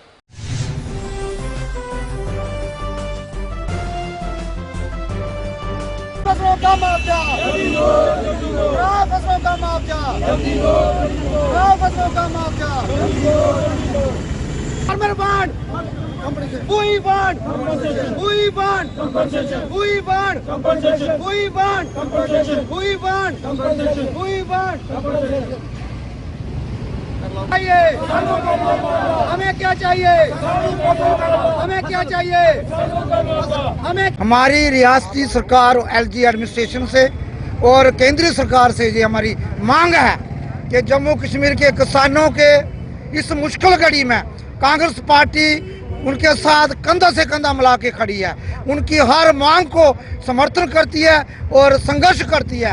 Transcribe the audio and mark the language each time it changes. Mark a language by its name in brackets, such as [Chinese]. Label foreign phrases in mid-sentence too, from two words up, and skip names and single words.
[Hindi] फसलों का मुआवजा, फसलों का मुआवजा, फसलों का मुआवजा, [English] farmer bond, we want, we want, we want, we want, we want, we want। [Hindi] हमें क्या चाहिए, हमें क्या चाहिए, हमें हमारी रियासती सरकार और [English] LG administration [Hindi] से और केंद्रीय सरकार से ये हमारी मांग है कि जम्मू कश्मीर के किसानों के इस मुश्किल घड़ी में कांग्रेस पार्टी उनके साथ कंधा से कंधा मिला के खड़ी है, उनकी हर मांग को समर्थन करती है और संघर्ष करती है।